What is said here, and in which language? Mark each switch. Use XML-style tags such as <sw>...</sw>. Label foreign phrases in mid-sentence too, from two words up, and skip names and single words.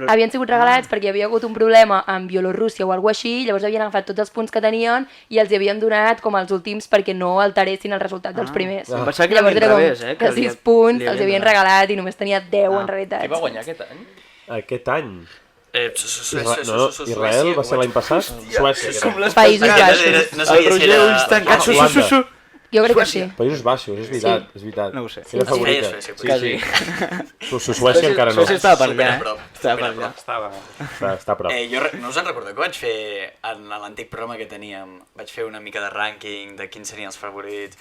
<ca>Havien sigut regalats perquè hi havia hagut un problema amb Bielorússia o alguna així, llavors havien agafat tots els punts que tenien i els hi havien donat com els últims perquè no alteressin el resultat dels primers. Em pensava que era Llavors al era com revés, que li- 6 punts li els havien donat. regalat i només tenia 10 en realitat. Qui va guanyar aquest any? Aquest any. Suècia. Israel va ser l'any passat? Suècia. crec. Països Baixos. No sabia si era... Ulls tancats, su, Holanda. su, su. Jo crec que Suècia. sí. Països Baixos, és veritat, és veritat. No ho sé. Era favorita. Suècia, Sí, sí. Suècia encara no. Suècia estava per allà, eh? Estava per allà. Estava... Està a prop. Jo no us en recordeu que vaig fer, en l'antic programa que teníem, vaig fer una mica de rànquing de quins serien els favorits.</ca>